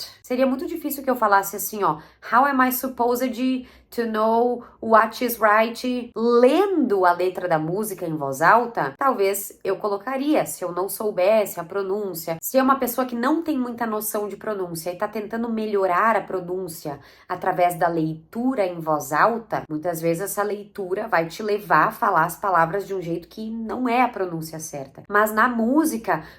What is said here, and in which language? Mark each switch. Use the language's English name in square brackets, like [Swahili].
[Portuguese] Seria muito difícil que eu falasse assim, ó. [English] How am I supposed to know what is right? [Portuguese] Lendo a letra da música em voz alta, talvez eu colocaria, se eu não soubesse a pronúncia. Se é uma pessoa que não tem muita noção de pronúncia e tá tentando melhorar a pronúncia através da leitura em voz alta, muitas vezes essa leitura vai te levar a falar as palavras de um jeito que não é a pronúncia certa. Mas na música,